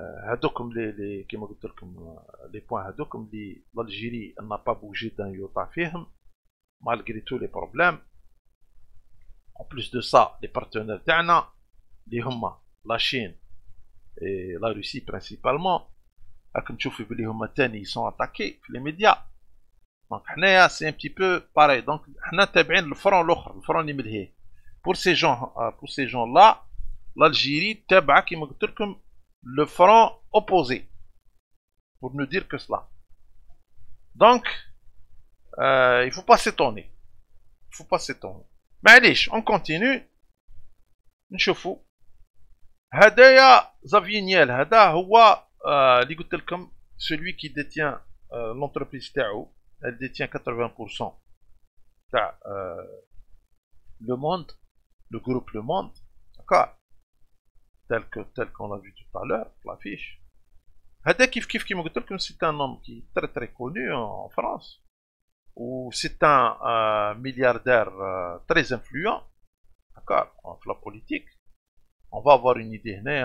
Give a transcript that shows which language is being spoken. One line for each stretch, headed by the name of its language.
Arabic: هادوكم
French: les
Arabic: كيما قلت لكم
French: les points
Arabic: هادوكم اللي
French: l'Algérie n'a pas bougé d'un iota
Arabic: فيهم
French: malgré tous les problèmes. En plus de ça, les partenaires
Arabic: تاعنا اللي هما
French: la Chine et la Russie principalement,
Arabic: راكم تشوفوا بلي هما تاني
French: ils sont attaqués
Arabic: في
French: les médias. Donc
Arabic: حنايا
French: c'est un petit peu pareil. Donc
Arabic: حنا تابعين الفرون الاخر, الفرون اللي ملهيه.
French: Pour ces gens là, l'Algérie
Arabic: تابعه كيما قلت لكم
French: le front opposé, pour ne dire que cela. Donc il faut pas s'étonner.
Arabic: معليش,
French: on continue.
Arabic: نشوفوا هدايا Xavier Niel. هذا هو اللي قلت لكم
French: celui qui détient l'entreprise
Arabic: تاعو.
French: Elle détient 80%
Arabic: تاع
French: Le Monde, le groupe Le Monde. D'accord? Tel qu'on l'a vu tout à l'heure, l'affiche.
Arabic: هذا كيف كيما قلت لكم
French: c'est un homme qui est très très connu en France, ou c'est un milliardaire très influent. D'accord? En la politique. On va avoir une idée.